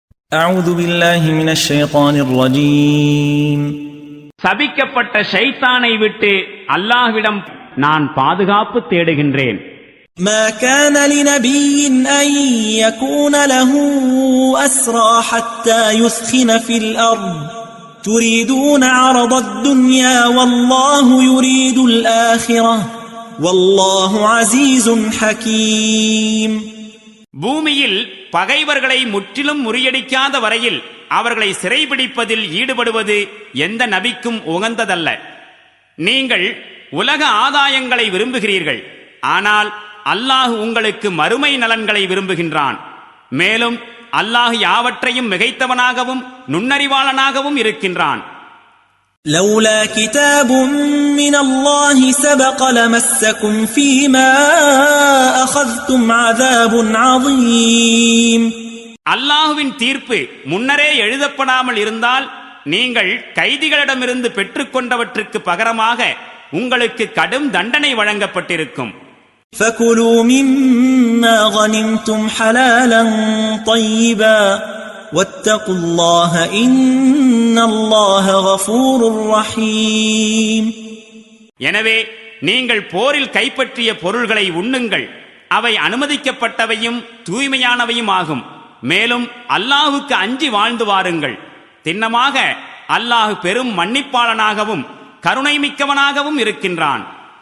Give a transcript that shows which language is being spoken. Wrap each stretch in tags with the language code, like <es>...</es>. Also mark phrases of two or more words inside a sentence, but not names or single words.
<ar>أعوذ بالله من الشيطان الرجيم.</ar> <ta>சபிக்கப்பட்ட ஷைத்தானை விட்டு அல்லாஹ்விடம் நான் பாதுகாப்பு தேடுகின்றேன்.</ta> <ar>ما كان لنبي أن يكون له أسرى حتى يثخن في الأرض تريدون عرض الدنيا والله يريد الآخرة والله عزيز حكيم.</ar> <ta>பூமியில் பகைவர்களை முற்றிலும் முறியடிக்காத வரையில் அவர்களை சிறைபிடிப்பதில் ஈடுபடுவது எந்த நபிக்கும் உகந்ததல்ல. நீங்கள் உலக ஆதாயங்களை விரும்புகிறீர்கள், ஆனால் அல்லாஹ் உங்களுக்கு மறுமை நலன்களை விரும்புகின்றான். மேலும் அல்லாஹ் யாவற்றையும் மிகைத்தவனாகவும் நுண்ணறிவாளனாகவும் இருக்கின்றான்.</ta> <ar>لولا كتاب من الله سبق لمسكم فيما أخذتم عذاب عظيم.</ar> <ta>அல்லாஹுவின் தீர்ப்பு முன்னரே எழுதப்படாமல் இருந்தால் நீங்கள் கைதிகளிடமிருந்து பெற்றுக்கொண்டவற்றுக்கு பகரமாக உங்களுக்கு கடும் தண்டனை வழங்கப்பட்டிருக்கும்.</ta> <ar>فكلوا مما غنمتم حلالا طيبا واتقوا الله إن الله غفور رحيم.</ar> <ta>எனவே நீங்கள் போரில் கைப்பற்றிய பொருள்களை உண்ணுங்கள், அவை அனுமதிக்கப்பட்டவையும் தூய்மையானவையும் ஆகும். மேலும் அல்லாஹுக்கு அஞ்சி வாழ்ந்து வாருங்கள். திண்ணமாக அல்லாஹ் பெரும் மன்னிப்பாளனாகவும் கருணை மிக்கவனாகவும் இருக்கின்றான்.</ta>